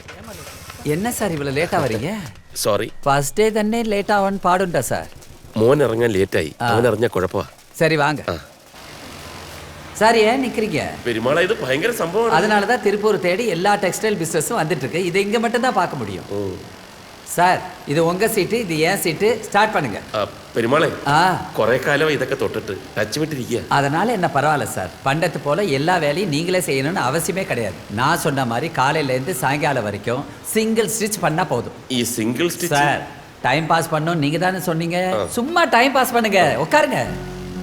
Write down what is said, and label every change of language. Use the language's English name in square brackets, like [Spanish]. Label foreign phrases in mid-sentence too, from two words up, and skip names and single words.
[Tamil] என்ன சார் இவ்வளவு லேட்டா வரீங்க? [Malayalam] സോറി, [English] first day [Malayalam] തന്നെ லேட் ആവാൻ പാടുണ്ടോ സാർ? മോൻ ഇറങ്ങാൻ ലേറ്റായി. അവൻ അറിഞ്ഞ കുഴപ്പമാ. [Tamil] சரி வாங்க. சார் ஏன் நிக்கிறீங்க? [Malayalam] പെരുമാള ഇത് ഭയങ്കര സംഭവമാണ്. [Tamil] அதனால தான் திருப்பூர் தேடி எல்லா [English] textile businessum [Tamil] வந்துட்டு இருக்கு. இது இங்க மட்டும் தான் பார்க்க முடியும். சார் இது உங்க சீட்டு, இது ஏன் சீட்டு. ஸ்டார்ட் பண்ணுங்க. [Malayalam] പെരുമാളെ ஆ കുറെ കാലം ഇതൊക്കെ തൊട്ടിട്ട് ടച്ച് വിട്ടിരിക്കുക. [Tamil] அதனால என்ன பரவாயில்ல சார். பண்டத்து போல எல்லா வேலையும் நீங்களே செய்யணும்னு அவசியமே கிடையாது. நான் சொன்ன மாதிரி காலையில இருந்து சாயங்காலம் வரைக்கும் [English] single stitch [Tamil] பண்ணா போதும். [Malayalam] ഈ [English] single stitch [Tamil] சார் [English] time pass [Tamil] பண்ணணும் நீங்க தானே சொன்னீங்க. சும்மா [English] time pass [Tamil] பண்ணுங்க, உட்காருங்க.